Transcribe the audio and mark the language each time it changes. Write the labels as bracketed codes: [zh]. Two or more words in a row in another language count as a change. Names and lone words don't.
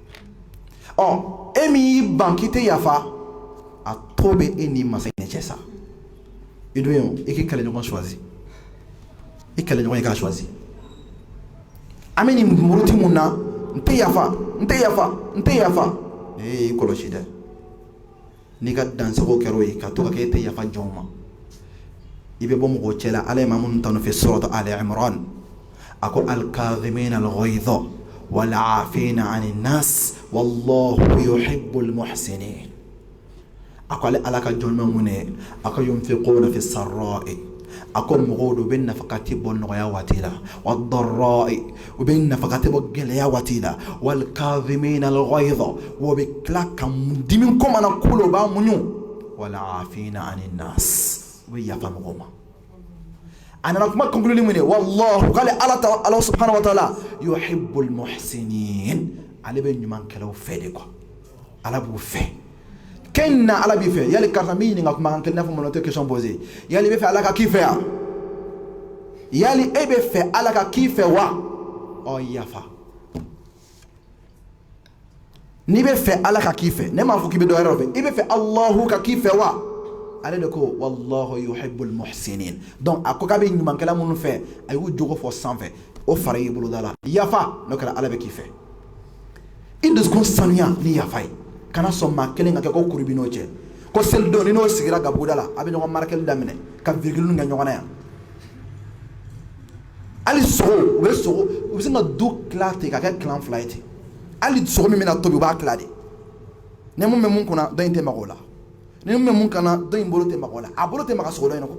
[bm] e min y'i ban k'i tɛ yafa a to bɛ e ni masa in cɛ sa i dun ye i k'i kɛlɛɲɔgɔn choisi i kɛlɛɲɔgɔn i k'a choisi an bɛ nin muruti mun na n tɛ yafa n tɛ yafa n tɛ yafa i kɔlɔsi dɛ n'i ka dansago kɛra o ye ka to ka kɛ e tɛ yafa jɔn ma i bɛ bɔ mɔgɔw cɛ la ala ye maa minnu tanu fɛ suratu Ali Imran a ko [ar] الكاظمين الغيظ والعافين عن الناس والله يحب المحسنين [bm] a ko ale ala ka jɔn bɛ mun ye a ko [ar] ينفقون في السراء [bm] a ko mɔgɔw do u bɛ nafakati bɔ nɔgɔya waati la [ar] والضراء [bm] u bɛ nafakati bɔ gɛlɛya waati la [ar] والكاظمين الغيظ [bm] wa bɛ tila ka dimi ko mana kolo u b'a muɲu [ar] والعافين عن الناس [bm] u bɛ yafa mɔgɔw ma a nana kuma conclure mun ye wallahu k'ale ala [ar] سبحانه وتعالى يحب المحسنين [bm] ale bɛ ɲumankɛlaw fɛ [fr] de quoi [bm] ala b'u fɛ ken na ala b'i fɛ yali karisa min ɲininka kuma kan kelen n'a fɔ mana tɛ [fr] question posé [bm] yali i bɛ fɛ ala ka k'i fɛ yan yali e bɛ fɛ ala ka k'i fɛ wa yafa n'i bɛ fɛ ala ka k'i fɛ ne m'a fɔ k'i bɛ dɔ wɛrɛ fɛ i bɛ fɛ Allahu ka k'i fɛ wa ale de ko [ar] والله يحب المحسنين. [bm] Donc a ko kabe nyuman kala munu fe ay wu jogo fo sanfɛ o fara i bolo dala yafa no kala ala be k'i fɛ i dusukun sanuya ni yafa ye kana sɔn maa kelen ka kɛ ko kurubin'o cɛ ko selidenw ni n'o sigira gabuguda la a bɛ ɲɔgɔn marakɛli daminɛ ka virgule kɛ ɲɔgɔn na yan hali sogo u bɛ se ka du tila ten ka kɛ kilan fila ye ten hali sogo min bɛna tobi u b'a tila de ni mun bɛ mun kunna dɔ in tɛ maga o la ni mun bɛ mun kana dɔ in bolo tɛ maga o la a bolo tɛ maga sogo dɔ in na ko